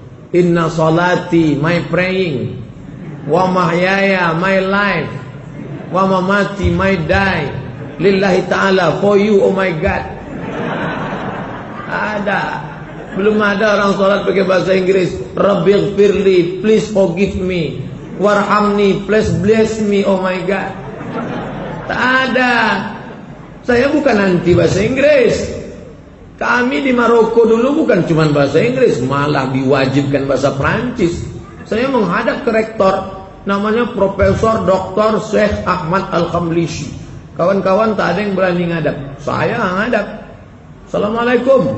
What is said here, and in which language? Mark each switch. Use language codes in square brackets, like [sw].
[ar] Inna salati, [en] my praying, [ar] wa mahyaya, [en] my life, [ar] wa mamati, [en] my die, [ar] lillahi ta'ala, [en] for you, oh my God. [id] Ada. Belum ada orang sholat pakai bahasa Inggris. [ar] Rabbighfirli, [en] please forgive me, [ar] warhamni, [en] please bless me, oh my God. [id] Tak ada. Saya bukan anti bahasa Inggris. Kami di Maroko dulu bukan cuma bahasa Inggris, malah diwajibkan bahasa Prancis. Saya menghadap ke rektor, namanya Profesor Dr. Syekh Ahmad Al-Khamlishi. Kawan-kawan tak ada yang berani ngadap. Saya ngadap. Assalamualaikum.